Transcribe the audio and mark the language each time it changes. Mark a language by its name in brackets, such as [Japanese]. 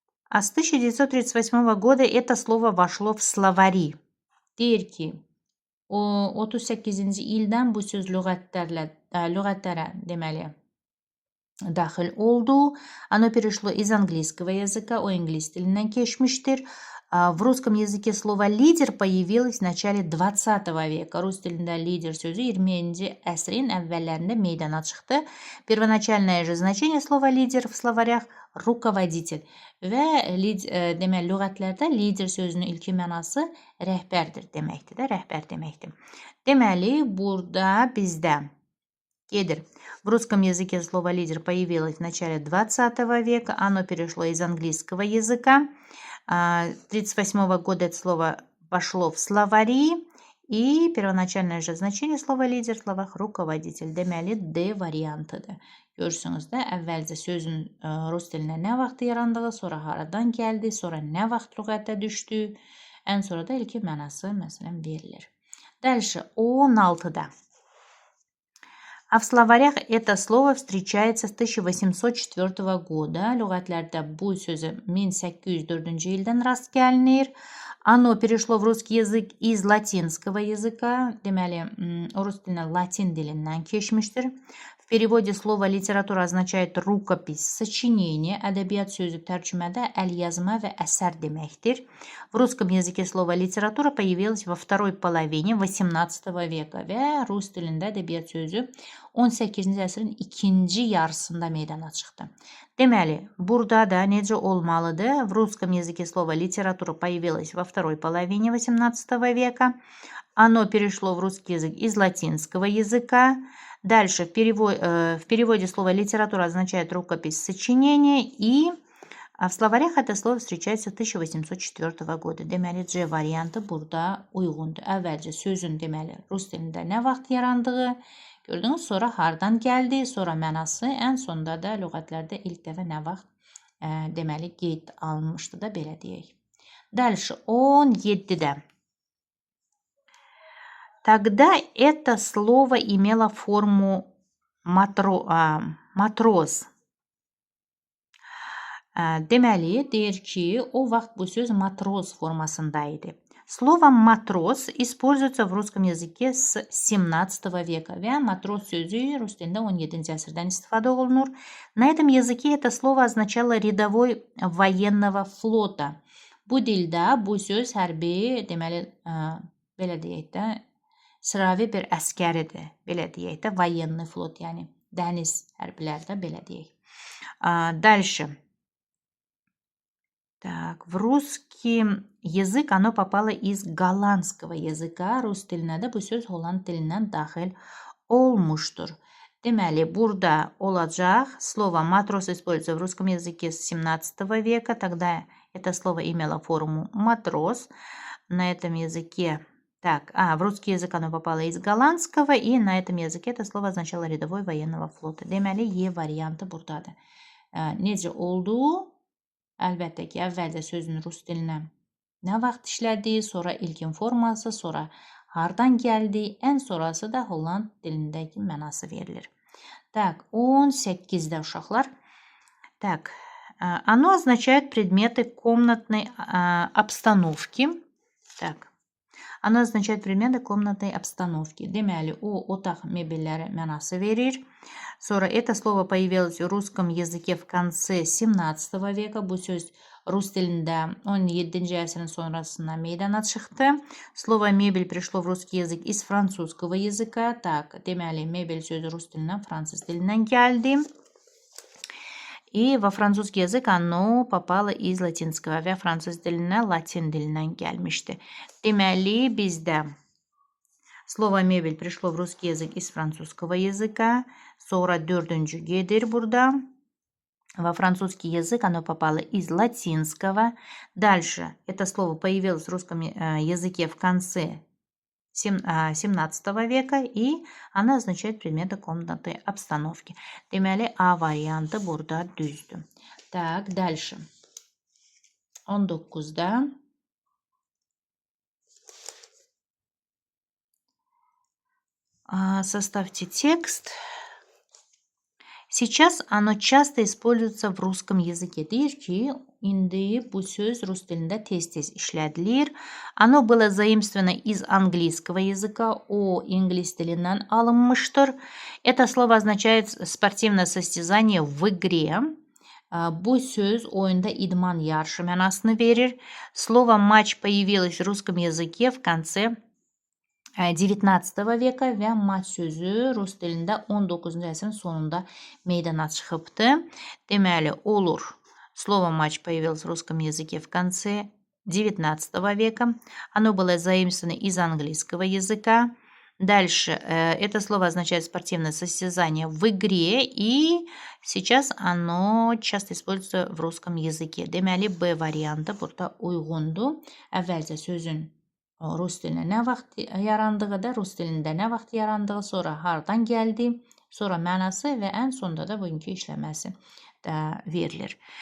[Russian] А с 1938 года это слово вошло в словари. [Azerbaijani] Deyir ki, 38-ci ildən bu söz lüğətlərə deməli daxil oldu. [Russian] Оно перешло из английского языка, [Azerbaijani] o ingilis dilindən keçmişdir. [Russian] В русском языке слово «лидер» появилось в начале 20 века. [Azerbaijani] Rus dilində lider sözü 20-ci əsrin əvvəllərində meydana çıxdı. [Russian] Первоначальное же значение слова «лидер» в словарях – rukovodитель. [Azerbaijani] Və deməli, lüğətlərdə lider sözünün ilki mənası rəhbərdir deməkdir də, rəhbər deməkdir. Deməli, burada bizdə [Russian] Кедр. В русском языке слово «лидер» появилось в начале 20 века. Оно перешло из английского языка. 1938 года это слово пошло в словари. И первоначальное же значение слова «лидер» в словах «руководитель». [Azerbaijani] Демәлі D вариантыdır. Görürsünüz də, əvvəlcə sözün rus dilinə nə vaxt yarandığı, sonra haradan gəldi, sonra nə vaxt lüğətə düşdü, ən sonra da ilkin mənası məsələn verilir. [Russian] Дальше, 16-da. А в словарях это слово встречается с 1804 года. [Azerbaijani] Lüğətlərdə bu sözü 1804 ildən rast gəlinir. [Russian] Оно перешло в русский язык из латинского языка. [Azerbaijani] Демәли, рус diline латин dilindən keçmişdir. [Russian] В переводе слово литература означает рукопись, сочинение. [Azerbaijani] Ədəbiyyat sözü tərcümədə əlyazma və əsər deməkdir. [Russian] В русском языке слово литература появилось во второй половине 18 века [Azerbaijani] və rus dilində ədəbiyyat sözü 18-ci əsrin ikinci yarısında meydana çıxdı. Deməli, burada da necə olmalıdır? [Russian] В русском языке слово литература появилось во второй половине 18 века. Оно перешло в русский язык из латинского языка. Дальше в переводе слово литература означает рукопись, сочинение. И в словарях это слово встречается с 1804 года. [Azerbaijani] Deməli, C variantı burada uyğundur. Əvvəlcə sözün deməli rus dilində nə vaxt yarandığı, gördünüz, sonra hardan gəldi, sonra mənası, ən sonda da lüğətlərdə ilk dəfə nə vaxt deməli qeyd alınmışdı da belə deyək. [Russian] Дальше 17-də. Тогда это слово имело форму матрос. [Azerbaijani] Deməli, deyir ki, o vaxt bu söz matros formasındaydı. [Russian] Слово матрос используется в русском языке с 17 века. [Azerbaijani] Və матрос sözü rus dilində 17-ci əsrdən istifadə olunur. [Russian] На этом языке это слово означало рядовой военного флота. [Azerbaijani] Bu dildə bu söz hərbi, deməli, belə deyək də, sıravi bir əskəridir. Belə deyək də, военный flot, yəni dəniz hərbilərdə belə deyək. [Russian] Дальше. Так, в rусский язык оно попало из голландского языка. [Azerbaijani] Rus dilinə də bu söz Holland dilindən daxil olmuştur. Deməli, burada olacaq [Russian] слово матрос используется в русском языке с 17 века. Тогда это слово имело форму матрос. На этом языке... Так, в русский язык оно попало из голландского, и на этом языке это слово означало рядовой военного флота. [Azerbaijani] Deməli, E variantı buradadır. Necə oldu? Əlbəttə ki, əvvəlcə sözün rus dilinə nə vaxt işlədiyi, sonra ilkin forması, sonra hardan gəldi, ən sonrası da Holland dilindəki mənası verilir. Так, 18-də uşaqlar. [Russian] Так, оно означает предметы комнатной обстановки. Так, оно означает предметы комнатной обстановки. [Azerbaijani] Deməli, o otaq mebelləri mənası verir. [Russian] Sonra это слово появилось в русском языке в конце 17 века. [Azerbaijani] Bu söz rus dilində 17-ci əsrin sonrasında meydana çıxdı. [Russian] Слово мебель пришло в русский язык из французского языка. [Azerbaijani] Так, deməli, mebel sözü rus dilindən, fransız dilindən gəldi. [Russian] И во французский язык оно попало из латинского. [Azerbaijani] Və fransız dilinə latin dilindən gəlmişdi. Deməli, bizdə [Russian] слово мебель пришло в русский язык из французского языка. [Azerbaijani] Sonra dördüncü gedir burada. [Russian] Во французский язык оно попало из латинского. Дальше это слово появилось в русском языке в конце 17 века, и она означает предметы комнатной обстановки. [Azerbaijani] Deməli, A variantı burada düzdür. [Russian] Так, дальше. 19-da. Составьте текст. Сейчас оно часто используется в русском языке. [Azerbaijani] Deyir ki, indi bu söz rus dilində tez-tez işlədilir. [Russian] Оно было заимствовано из английского языка. [Azerbaijani] O ingilis dilindən alınmıştır. [Russian] Это слово означает спортивное состязание в игре. [Azerbaijani] Bu söz oyunda idman yarışı mənasını verir. [Russian] Слово матч появилось в русском языке в конце 19 veka [Azerbaijani] və maç sözü rus dilində 19-cu əsrin sonunda meydana çıxıbdı. Deməli, olur. [Russian] Слово матч появилось в русском языке в конце 19 века. Оно было заимствовано из английского языка. Дальше. Это слово означает спортивное состязание в игре, и сейчас оно часто используется в русском языке. [Azerbaijani] Deməli, B variantı burada uyğundur. Əvvəlcə sözün rus dilinə nə vaxt yarandığı da, rus dilində nə vaxt yarandığı, sonra hardan gəldi, sonra mənası və ən sonda da bugünkü işləməsi verilir.